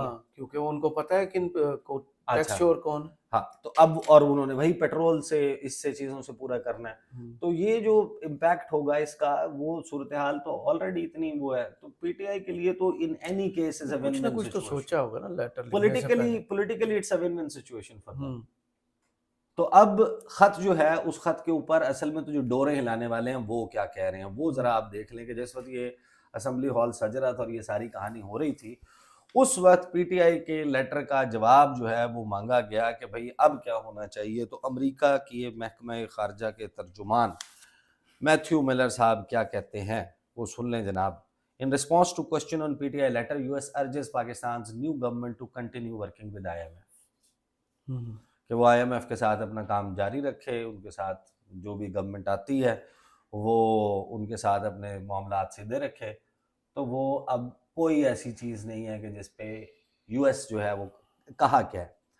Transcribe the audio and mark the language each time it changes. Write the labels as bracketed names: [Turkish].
[Urdu] ہاں کیونکہ ان کو پتہ ہے کہ ٹیکس اچھا چور کون. ہاں, تو اب اور انہوں نے وہی پیٹرول سے اس سے چیزوں سے پورا کرنا ہے. تو یہ جو امپیکٹ ہوگا اس کا, وہ صورتحال تو آلریڈی اتنی وہ ہے, تو پی ٹی آئی کے لیے تو [English] in any case is a win [Urdu] کچھ نہ [English] win [Urdu] کچھ تو [English] Situation. [Urdu] سوچا ہوگا نا لیٹر لکھنے سے پہلے. [English] Politically it's a win win situation for them. [Urdu] تو اب خط جو ہے, اس خط کے اوپر اصل میں تو جو ڈوریں ہلانے والے ہیں وہ کیا کہہ رہے ہیں, وہ ذرا آپ دیکھ لیں کہ جس وقت یہ اسمبلی ہال سج رہا تھا اور یہ ساری کہانی ہو رہی تھی, اس وقت پی ٹی آئی کے لیٹر کا جواب جو ہے وہ مانگا گیا کہ بھئی اب کیا ہونا چاہیے. تو امریکہ کی محکمہ خارجہ کے ترجمان میتھیو ملر صاحب کیا کہتے ہیں وہ سن لیں جناب. [English] In response to question on PTI letter, US urges Pakistan's new government to continue working with IMF. [Urdu] کہ وہ آئی ایم ایف کے ساتھ اپنا کام جاری رکھے, ان کے ساتھ جو بھی گورنمنٹ آتی ہے وہ ان کے ساتھ اپنے معاملات سیدھے رکھے. تو وہ اب کوئی ایسی چیز نہیں ہے کہ جس پہ یو ایس جو ہے وہ کہا کیا ہے.